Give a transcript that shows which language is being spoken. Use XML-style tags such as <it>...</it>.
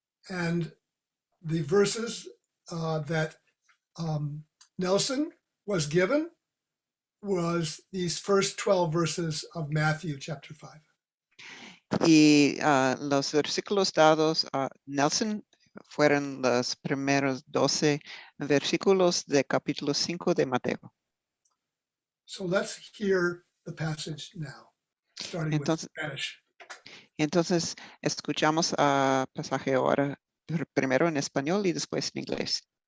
<en>And the verses that Nelson was given was these first 12 verses of Matthew chapter 5.</en> <es>Y los versículos dados a Nelson fueron los primeros 12 versículos de capítulo 5 de Mateo.</es> <en>So let's hear the passage now, starting with Spanish.</en> <es>Entonces, escuchamos pasaje ahora primero en español y después en inglés.</es>